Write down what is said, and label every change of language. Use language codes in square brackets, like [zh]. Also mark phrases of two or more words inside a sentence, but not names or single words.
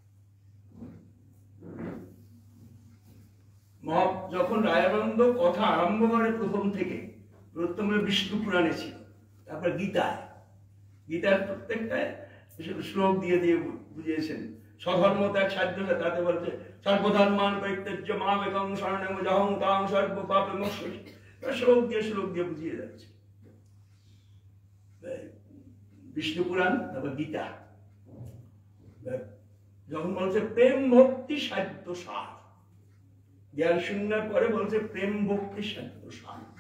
[bn] যখন রায়বন্ধ কথা আরম্ভ করে প্রথমে বিষ্ণু পুরাণে ছিল, তারপর গীতার প্রত্যেকটা শ্লোক দিয়ে দিয়ে বুঝিয়েছেন। স্বধর্ম ত্যাগ সাধ্য, তাতে বলছে [sa] সর্বধর্মান পরিত্যাজ্য মামেকং শরণং যহং তাং সর্ব পাপে মোক্ষয়ি। [bn] শ্লোক দিয়ে বুঝিয়ে যাচ্ছে। বিষ্ণু পুরাণ, তারপর গীতা যখন বলছে প্রেম ভক্তি সাধ্য সার, জ্ঞান শূন্যের পরে বলছে প্রেম ভক্তি সাধ্য সার।